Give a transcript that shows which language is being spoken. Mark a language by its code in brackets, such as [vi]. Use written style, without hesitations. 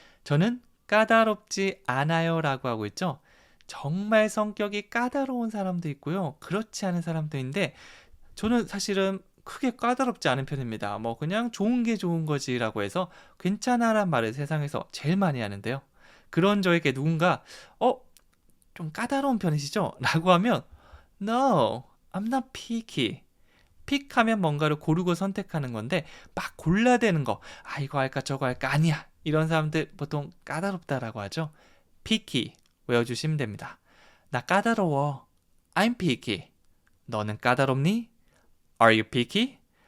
[ko] 저는 까다롭지 않아요 라고 하고 있죠. 정말 성격이 까다로운 사람도 있고요. 그렇지 않은 사람도 있는데 저는 사실은 크게 까다롭지 않은 편입니다. 뭐 그냥 좋은 게 좋은 거지 라고 해서 괜찮아란 말을 세상에서 제일 많이 하는데요. 그런 저에게 누군가 좀 까다로운 편이시죠? 라고 하면 [en] No, I'm not picky. [ko] 픽하면 뭔가를 고르고 선택하는 건데 막 골라대는 거 이거 할까 저거 할까 아니야 이런 사람들 보통 까다롭다라고 하죠. picky 외워주시면 됩니다. 나 까다로워. [en] I'm picky. [ko] 너는 까다롭니? [en] Are you picky?